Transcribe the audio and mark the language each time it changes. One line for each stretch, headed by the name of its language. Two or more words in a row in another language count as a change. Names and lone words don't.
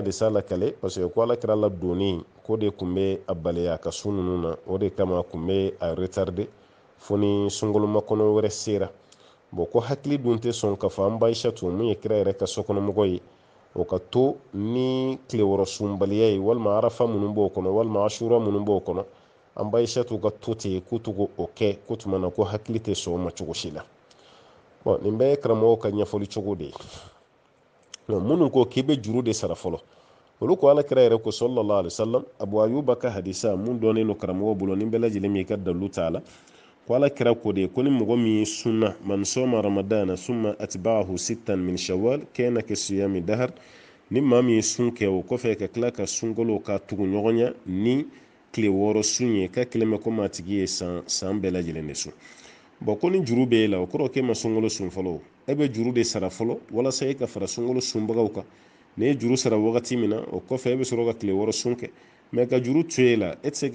Bambara: de sa lakale
French: parce que
Bambara: ko Alakira la donni ko de kun bɛ a bali a ka sun ninnu na o de kama kun bɛ a retarder fo ni sunkalo makɔnɔ wɛrɛ sera bon ko hakili dun tɛ sɔn k'a fɔ an Aishatu mun ye kira yɛrɛ ka sokɔnɔmɔgɔ ye o ka to ni tile wɔɔrɔ sunbaliya ye walima arafa minnu b'o kɔnɔ walima ashura minnu b'o kɔnɔ an Aishatu ka to ten k'u tugu o kɛ ko tuma na ko hakili tɛ sɔn o ma cogo si la bon nin bɛɛ ye karamɔgɔw ka ɲɛfɔli cogo de ye minnu ko k'i bɛ juru de sara fɔlɔ olu ko Alakira yɛrɛ ko
Arabic: صلى الله عليه وسلم
Bambara: Abu Ayuba ka hadisa mun dɔnnen don karamɔgɔ bolo ni bɛɛ lajɛlen min ka dalu t'a la ko Alakira ko de ko ni mɔgɔ min sunna
Arabic: من صام رمضان ثم أتبعه ستا من شوال
Bambara: kana ka
Arabic: صيام الدهر
Bambara: ni maa min sun kɛ o kɔfɛ ka tila ka sunkalo ka tugu ɲɔgɔn ɲɛ ni tile wɔɔrɔ sun ye ka kelen bɛ komi a tigi ye san bɛɛ lajɛlen de sun bon ko ni juru bɛ e la o kɔrɔ k'e ma sunkalo sun fɔlɔ e bɛ juru de sara fɔlɔ walasa e ka fara sunkalo sunbagaw kan ni ye juru sara wagati min na o kɔfɛ e bɛ sɔrɔ ka tile wɔɔrɔ sun kɛ mɛ ka juru to e la e tɛ se